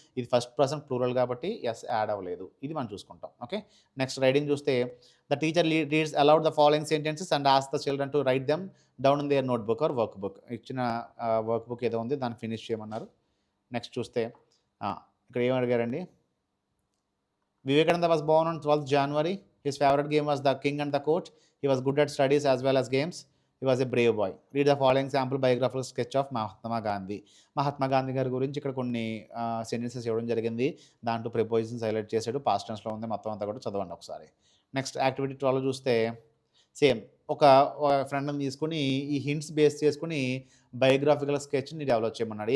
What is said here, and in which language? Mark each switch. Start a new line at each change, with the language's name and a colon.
Telugu: ఇది first person plural కాబట్టి S add అవ్వలేదు. ఇది మనం చూసుకుంటాం. ఓకే.
English: next writing
Telugu: చూస్తే
English: The teacher reads aloud the following sentences and ask the children to write them down in their notebook or work book.
Telugu: ఇచ్చిన work book ఏదో ఉంది దాన్ని ఫినిష్ చేయమన్నారు. నెక్స్ట్ చూస్తే ఇక్కడ ఏం అడిగారండి?
English: Vivekananda was born on 12th January. His favorite game was the King and the Court. He was good at studies as well as games. He was a brave boy. Read the following sample biographical sketch of Mahatma Gandhi.
Telugu: Mahatma Gandhi గారి గురించి ఇక్కడ కొన్ని sentences ఇవ్వడం జరిగింది. దాంట్లో prepositions highlight చేశాడు. Past టెన్స్‌లో ఉంది. మొత్తం అంతా కూడా చదవండి ఒకసారి. నెక్స్ట్ యాక్టివిటీ 12 చూస్తే సేమ్ ఒక ఫ్రెండ్‌ని తీసుకొని ఈ హింట్స్ బేస్ చేసుకొని బయోగ్రాఫికల్ స్కెచ్‌ని డెవలప్ చేయమన్నాడు.